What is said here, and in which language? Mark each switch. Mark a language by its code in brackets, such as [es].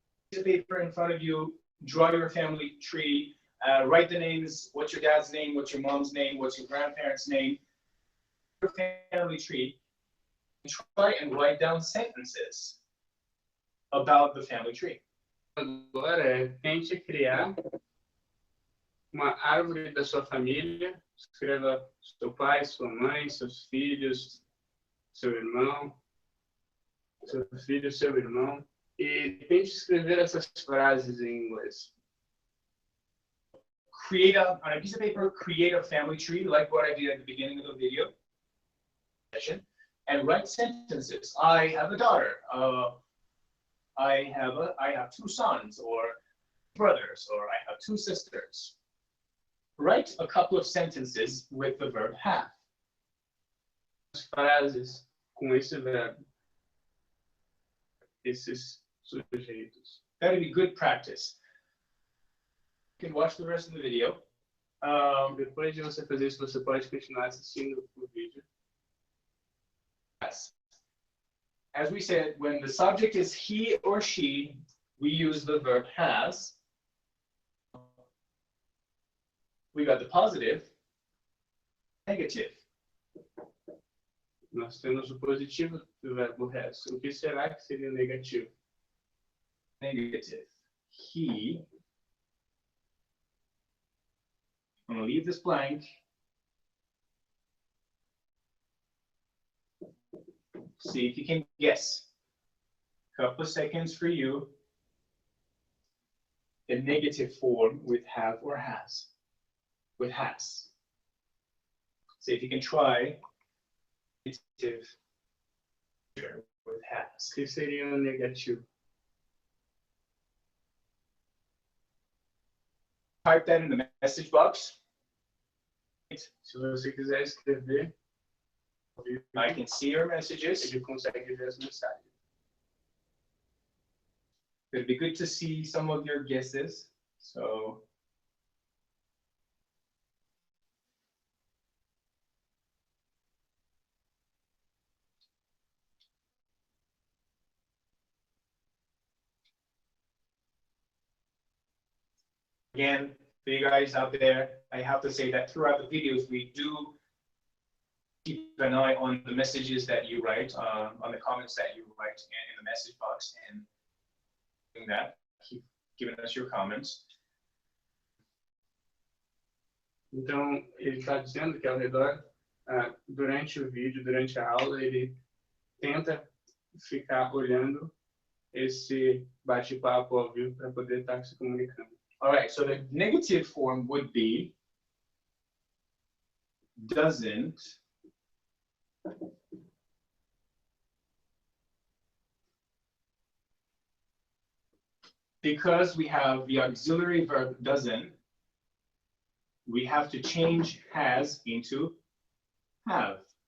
[en] Piece of paper in front of you, draw your family tree, write the names, what's your dad's name, what's your mom's name, what's your grandparents' name, your family tree, and try and write down sentences about the family tree. [pt] Agora, tente criar uma árvore da sua família. Escreva seu pai, sua mãe, seus filhos, seu irmão, seu filho, seu irmão. E tente escrever essas frases em inglês. [en] On a piece of paper, create a family tree, like what I did at the beginning of the video session, and write sentences. I have a daughter. I have 2 sons, or brothers, or I have 2 sisters. Write a couple of sentences with the verb have. [pt] As frases com esse verbo, esses sujeitos. [en] That would be good practice. You can watch the rest of the video. [pt] Depois de você fazer isso, você pode continuar assistindo o vídeo. [en] Yes. As we said, when the subject is he or she, we use the verb has. We got the positive, negative. [pt] Nós temos o positivo do verbo has. O que será que seria o negativo? [en] Negative. He. I'm going to leave this blank. See if you can guess. Couple of seconds for you. The negative form with have or has. With has. See if you can try negative with has. [pt] O que seria o negativo? [en] Type that in the message box. [pt] Se você quiser escrever, [en] I can see your messages. [pt] ele consegue ver as mensagens. [en] It'd be good to see some of your guesses. So again, for you guys out there, I have to say that throughout the videos, we do keep an eye on the messages that you write, on the comments that you write in the message box, and doing that, keep giving us your comments. [pt] Então, ele está dizendo que ao redor, durante o vídeo, durante a aula, ele tenta ficar olhando esse bate-papo ao vivo para poder estar se comunicando. [en] All right, so the negative form would be doesn't because we have the auxiliary verb doesn't, we have to change has into have.